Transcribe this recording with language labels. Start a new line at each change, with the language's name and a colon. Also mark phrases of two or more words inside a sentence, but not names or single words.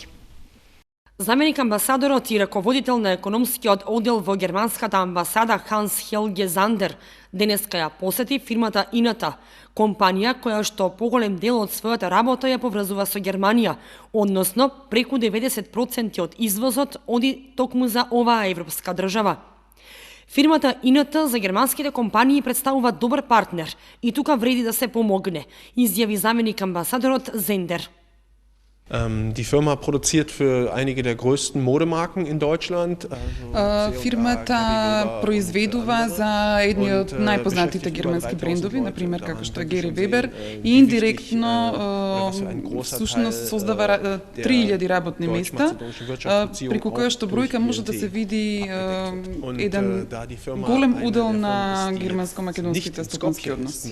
Macedonian: Заменик амбасадорот и раководител на економскиот оддел во германската амбасада Ханс Хелге Зандер денеска ја посети фирмата Ината, компанија која што поголем дел од својата работа ја поврзува со Германија, односно преку 90% од извозот оди токму за оваа европска држава. Фирмата ИНТ за германските компании представува добар партнер и тука вреди да се помогне, изјави заменик амбасадорот Зендер.
German: Die Firma produziert für einige der größten Modemarken in Deutschland.
Macedonian: Фирмата произведува за едни од најпознатите германски брендови, например како што е Гери Вебер, и индиректно всушност создава 3000 работни места, преку која што бројка може да се види еден голем удел на германско-македонските стопански односи.